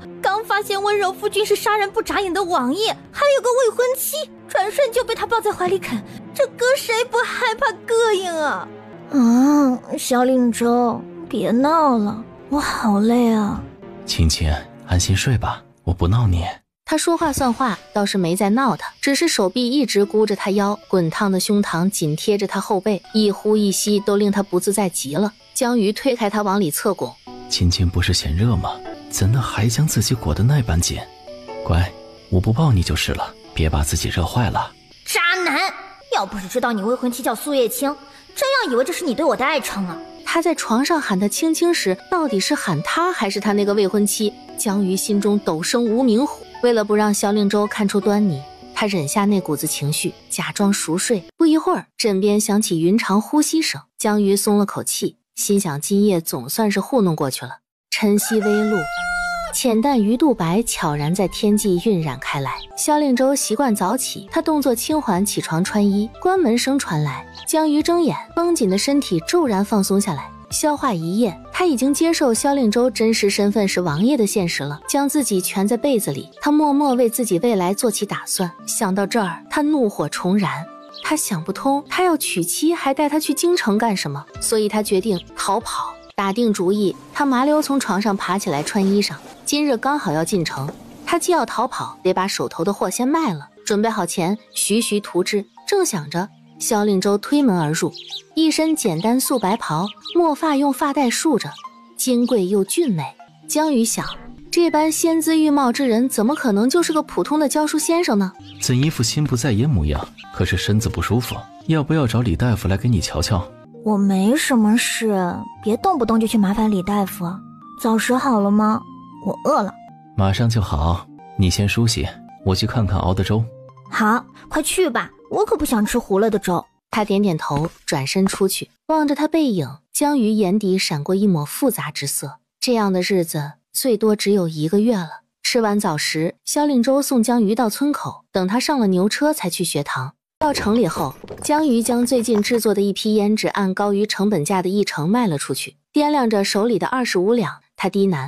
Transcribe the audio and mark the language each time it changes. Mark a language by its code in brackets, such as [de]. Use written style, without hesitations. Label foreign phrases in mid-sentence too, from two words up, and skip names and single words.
[zh] 剛發現溫柔夫君是殺人不眨眼的王爺，還有個未婚妻，轉瞬就被他抱在懷裡啃，這擱誰不害怕膈應啊？小令州，別鬧了，我好累啊。青青，安心睡吧，我不鬧你。他說話算話，倒是沒在鬧他，只是手臂一直箍着他腰，滾燙的胸膛緊貼着他後背，一呼一吸都令他不自在極了。江瑜推開他往裡側拱，青青不是嫌熱嗎？怎的還將自己裹得那般緊？乖，我不抱你就是了，別把自己熱壞了。渣男！要不是知道你未婚妻叫蘇月清，真要以為這是你對我的愛稱啊。他在床上喊他青青時，到底是喊他還是他那個未婚妻？江瑜心中陡生无名火。为了不讓萧令州看出端倪，他忍下那股子情緒，假裝熟睡。不一會兒，枕邊響起雲長呼吸聲，江瑜鬆了口氣，心想今夜總算是糊弄過去了。晨曦微露，淺淡魚肚白悄然在天際暈染開來。蕭令州習慣早起，他動作輕緩，起床穿衣，關門聲傳來，江瑜睜眼，繃緊的身體驟然放鬆下來。消化一夜，他已經接受蕭令州真實身份是王爺的現實了，將自己蜷在被子裡，他默默為自己未來做起打算。想到這兒，他怒火重燃，他想不通，他要娶妻還帶他去京城幹什麼？所以他決定逃跑。打定主意，他麻溜從床上爬起來穿衣裳，今日剛好要進城，他既要逃跑，得把手頭的貨先賣了，準備好錢，徐徐圖之。正想着，蕭令州推門而入，一身簡單素白袍，墨髮用髮帶束着，金貴又俊美。江瑜想，這般仙姿玉貌之人，怎麼可能就是個普通的教書先生呢？怎一副心不在焉模樣？可是身子不舒服，要不要找李大夫來給你瞧瞧？我沒什麼事，別動不動就去麻煩李大夫。早食好了嗎？我餓了。馬上就好，你先梳洗，我去看看熬的粥。好，快去吧，我可不想吃糊了的粥。他點點頭，轉身出去，望着他背影，江瑜眼底閃過一抹複雜之色。這樣的日子最多只有1個月了。吃完早食，蕭令州送江瑜到村口，等他上了牛車才去學堂。到城裡後，江瑜將最近制作的一批胭脂按高於成本價的1成賣了出去，掂量着手裡的25兩，他低喃：